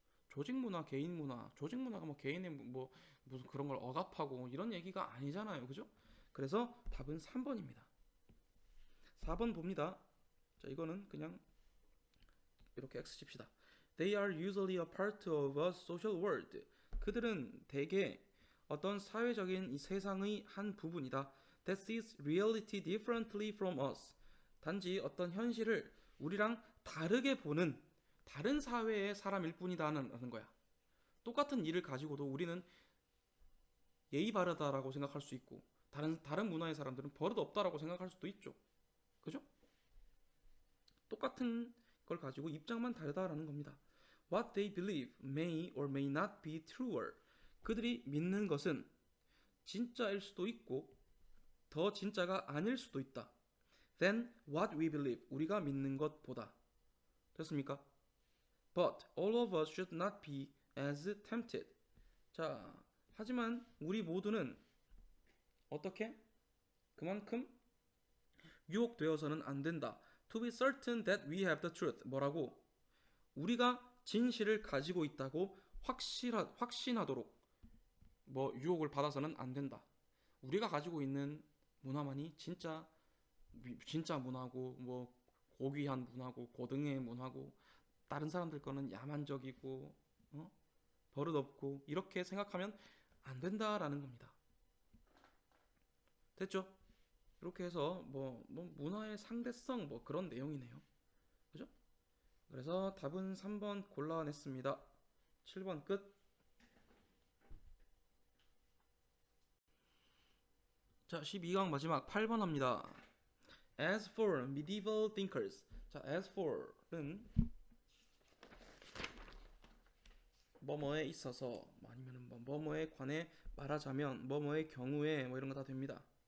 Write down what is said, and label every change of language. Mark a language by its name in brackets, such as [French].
[Korean] 조직 문화, 개인 문화, 조직 문화가 뭐 개인의 뭐 무슨 그런 걸 억압하고 이런 얘기가 아니잖아요. 그죠? 그래서 답은 3번입니다. 4번 봅니다. 자, 이거는 그냥 이렇게 X 칩시다. [English] They are usually a part of a social world. [Korean] 그들은 대개 어떤 사회적인 이 세상의 한 부분이다. [English] That sees reality differently from us. [Korean] 단지 어떤 현실을 우리랑 다르게 보는 다른 사회의 사람일 뿐이다는 거야. 똑같은 일을 가지고도 우리는 예의 바르다라고 생각할 수 있고 다른 문화의 사람들은 버릇 없다라고 생각할 수도 있죠. 그죠? 똑같은 걸 가지고 입장만 다르다라는 겁니다. [English] What they believe may or may not be truer. [Korean] 그들이 믿는 것은 진짜일 수도 있고 더 진짜가 아닐 수도 있다. [English] Than what we believe. [Korean] 우리가 믿는 것보다. 됐습니까? [English] But all of us should not be as tempted. [Korean] 자, 하지만 우리 모두는 어떻게? 그만큼 유혹되어서는 안 된다. [English] To be certain that we have the truth. [Korean] 뭐라고? 우리가 진실을 가지고 있다고 확신하도록 뭐 유혹을 받아서는 안 된다. 우리가 가지고 있는 문화만이 진짜 문화고 뭐 고귀한 문화고 고등의 문화고 다른 사람들 거는 야만적이고 버릇없고 이렇게 생각하면 안 된다라는 겁니다. 됐죠? 이렇게 해서 뭐 문화의 상대성 뭐 그런 내용이네요. 그죠? 그래서 답은 3번 골라냈습니다. 7번 끝. 자, 12강 마지막 8번 합니다. [English] As for medieval thinkers. [Korean] 자, as for는 뭐뭐에 있어서 아니면 뭐뭐에 관해 말하자면 뭐뭐의 경우에 뭐 이런 거 다 됩니다.